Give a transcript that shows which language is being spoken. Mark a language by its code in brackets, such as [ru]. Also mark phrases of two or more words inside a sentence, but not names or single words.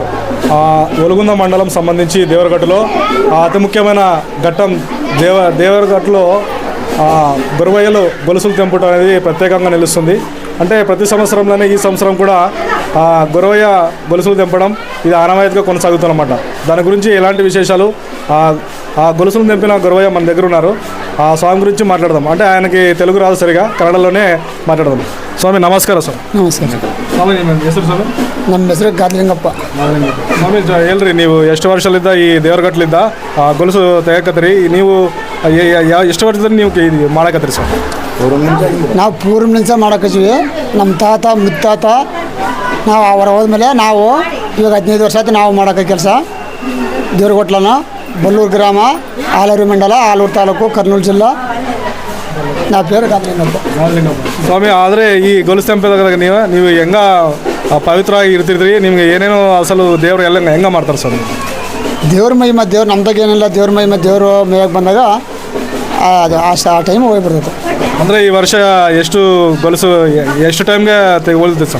[te] ఒలుగుంద మండలం సంబంధించి దేవరగట్టులో అతి ముఖ్యమైన ఘట్టం దేవరగట్టులో గురవయ్యలు గొలుసులు తెంపుట అనేది ప్రత్యేకంగా నిలుస్తుంది. అంటే ప్రతి సంవత్సరంలోనే ఈ సంవత్సరం కూడా గురవయ్య గొలుసులు తెంపడం ఇది ఆనవాయితీగా కొనసాగుతుందన్నమాట. దాని గురించి ఎలాంటి విశేషాలు, ఆ గొలుసులు తెంపిన గురవయ్య మన దగ్గర ఉన్నారు. ఆ స్వామి గురించి మాట్లాడదాం. అంటే ఆయనకి తెలుగు రాదు సరిగా, [kn] ಕನ್ನಡలోనే ಮಾತಾಡೋದು. ಸ್ವಾಮಿ ನಮಸ್ಕಾರ ಸರ್. ನಮಸ್ಕಾರ ಸ್ವಾಮಿ, ನಿಮ್ಮ ಹೆಸರು ಸ್ವಾಮಿ? ನಮ್ಮ ಹೆಸರು ಗಾದಲಿಂಗಪ್ಪ. ಸ್ವಾಮಿ ಹೇಳ್ರಿ, ನೀವು ಎಷ್ಟು ವರ್ಷಲಿದ್ದ ಈ ದೇವರಗಟ್ಟಲಿದ್ದ ಗೊಲಸು ತೆಗಕತ್ತೀರಿ? ನೀವು ಎಷ್ಟು ವರ್ಷದಿಂದ ನೀವು ಇದು ಮಾಡಕತ್ತೀರಿ ಸರ್? ನಾವು ಪೂರ್ವ ನಿಂಚ ಮಾಡಕತ್ತೀವಿ. ನಮ್ಮ ತಾತ ಮುತ್ತಾತ ನಾವು ಅವರ ಹೋದ್ಮೇಲೆ ನಾವು ಇವಾಗ 15 ವರ್ಷ ಆಯ್ತು ನಾವು ಮಾಡೋಕೆ ಕೆಲಸ. ದೇವರಗಟ್ಟಲನ ಬಲ್ಲೂರು ಗ್ರಾಮ, ಆಲೂರು ಮಂಡಲ, ಆಲೂರು ತಾಲೂಕು, ಕರ್ನೂಲು ಜಿಲ್ಲಾ. [te] నా పేరు ಗಾದಲಿಂಗಪ್ಪ. [kn] ಸ್ವಾಮಿ, ಆದರೆ ಈ ಗೊಲಸು ತೆಂಪದಾಗ ನೀವು ಹೆಂಗ ಪವಿತ್ರವಾಗಿ ಇರ್ತಿದ್ರಿ? ನಿಮ್ಗೆ ಏನೇನೋ ಅಸಲು ದೇವರು ಎಲ್ಲ ಹೆಂಗೆ ಮಾಡ್ತಾರೆ ಸರ್? ದೇವ್ರ ಮಹಿಮ, ದೇವ್ರು ನಮ್ದಾಗ ಏನಿಲ್ಲ. ದೇವ್ರ ಮಹಿಮ, ದೇವರು ಮೇಯಕ್ಕೆ ಬಂದಾಗ ಅದು ಆ ಟೈಮ್ ಹೋಗ್ಬಿಡ್ತೈತೆ. ಅಂದರೆ ಈ ವರ್ಷ ಎಷ್ಟು ಗೊಲಸು ಎಷ್ಟು ಟೈಮ್ಗೆ ತೆಗೆದುಕೊಳ್ತೈತೆ ಸರ್?